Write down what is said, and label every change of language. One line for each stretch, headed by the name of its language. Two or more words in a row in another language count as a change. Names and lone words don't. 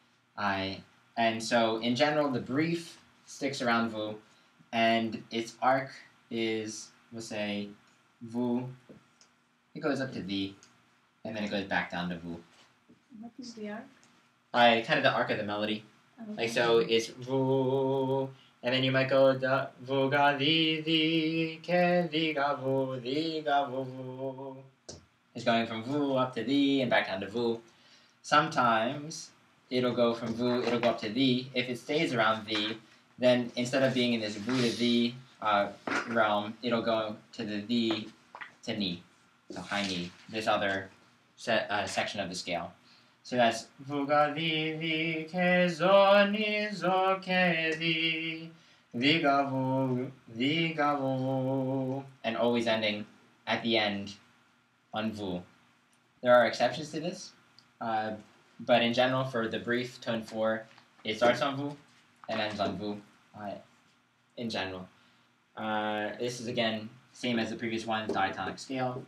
English: And so, in general, the brief sticks around Vu, and its arc is, we'll say, Vu, it goes up to D, and then it goes back down to Vu. What is the arc? Kind of the arc of the melody. Like, so it's Vu, and then you might go da Vu ga di ke di ga Vu Vu. It's going from Vu up to D and back down to Vu. Sometimes it'll go from Vu, it'll go up to D. If it stays around D, then instead of being in this Vu to D realm, it'll go to the D to Ni, so high Ni, this other section of the scale. So that's Vu ga di ke zo ni zo ke di ga vu, and always ending at the end on Vu. There are exceptions to this, but in general, for the brief tone 4, it starts on Vu and ends on Vu. In general, this is again same as the previous one, diatonic scale.